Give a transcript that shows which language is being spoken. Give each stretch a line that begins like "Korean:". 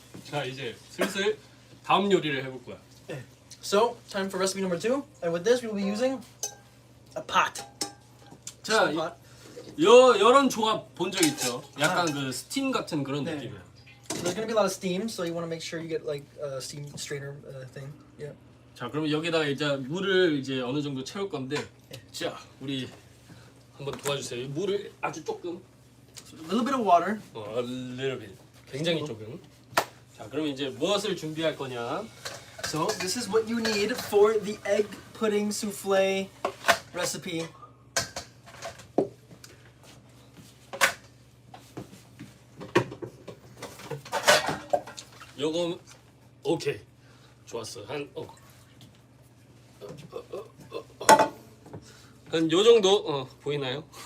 Korean: 자, 이제 슬슬 다음 요리를 해볼 거야.
English: So time for recipe number 2, and with this we will be using a pot.
Korean: 자,
English: pot.
Korean: 이런 조합 본 적 있죠? 약간 그 스팀 같은 그런 네. 느낌이야.
English: So there's gonna be a lot of steam, so you want to make sure you get like a steam strainer thing. Yeah.
Korean: 자, 그러면 여기다가 이제 물을 이제 어느 정도 채울 건데, 자, 우리 한번 도와주세요. 물을 아주 조금,
English: A little bit of water. a little bit,
Korean: 굉장히 조금. 자, 그러면 이제 무엇을 준비할 거냐?
English: So this is what you need for the egg pudding souffle recipe.
Korean: 요거 오케이, 좋았어. 한 요 정도 보이나요?